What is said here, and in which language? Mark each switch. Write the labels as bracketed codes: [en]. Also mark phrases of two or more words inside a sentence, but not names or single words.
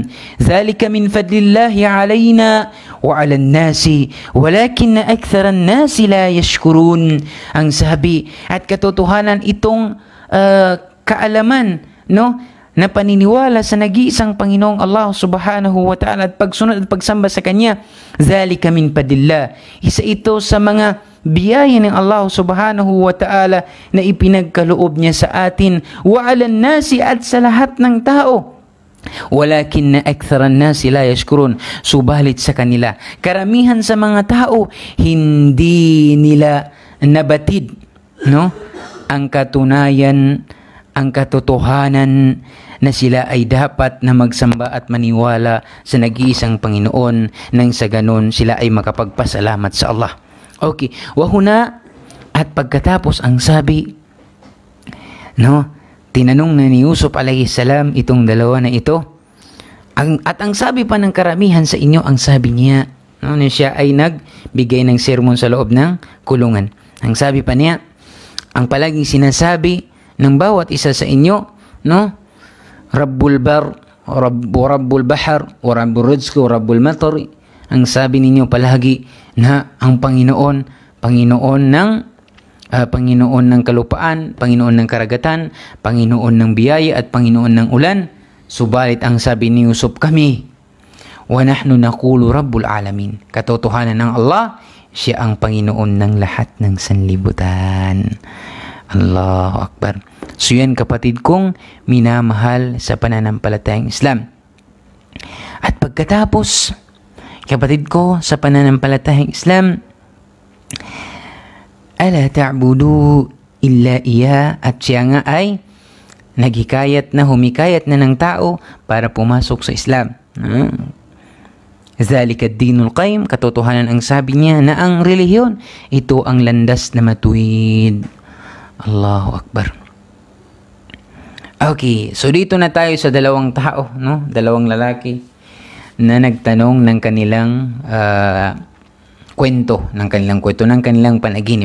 [ar] ذلك من فضل الله علينا وعلى الناس ولكن أكثر الناس لا يشكرون. [tl] Ang sabi at katotohanan itong kaalaman, no, na paniniwala sa nag-iisang Panginoong Allah [ar] سبحانه وتعالى [tl] at pagsunod at pagsamba sa Kanya. [ar] ذلك من فضل الله. [tl] Isa ito sa mga biyaya ng Allah [ar] سبحانه وتعالى [tl] na ipinagkaloob niya sa atin. [ar] وعلى الناس, [tl] at sa lahat ng tao. [ar] ولكن نا أكثر الناس لا يشكرون. [tl] Subalit sa kanila, karamihan sa mga tao, hindi nila nabatid, no, ang katunayan, ang katotohanan na sila ay dapat na magsamba at maniwala sa nag-iisang Panginoon, nang sa ganon sila ay makapagpasalamat sa Allah. Okay, wahuna, at pagkatapos ang sabi, no, tinanong na ni Yusuf [ar] عليه السلام [tl] itong dalawa na ito, at ang sabi pa ng karamihan sa inyo, ang sabi niya, no, na siya ay nagbigay ng sermon sa loob ng kulungan. Ang sabi pa niya, ang palaging sinasabi ng bawat isa sa inyo, no, [ar] رب البر رب البحر ورب الرزق ورب المطر. [tl] Ang sabi ninyo palagi na ang Panginoon, Panginoon ng kalupaan, Panginoon ng karagatan, Panginoon ng biyaya at Panginoon ng ulan. Subalit ang sabi ni Yusuf, kami, [ar] ونحن نقول رب العالمين. [tl] Katotohanan ng Allah, siya ang Panginoon ng lahat ng sanlibutan. [ar] الله أكبر. [tl] So yan, kapatid kong minamahal sa pananampalatayang Islam. At pagkatapos, kapatid ko sa pananampalatayang Islam, [ar] ألا تعبدوا إلا إيا, [tl] at siya nga ay naghikayat na, humikayat na ng tao para pumasok sa Islam. [ar] ذلك الدين القيم, [tl] katotohanan ang sabi niya na ang relihiyon, ito ang landas na matuwid. [ar] الله أكبر. [tl] Okay, so dito na tayo sa dalawang tao, no? Dalawang lalaki na nagtanong ng kanilang kwento, ng kanilang panaginip.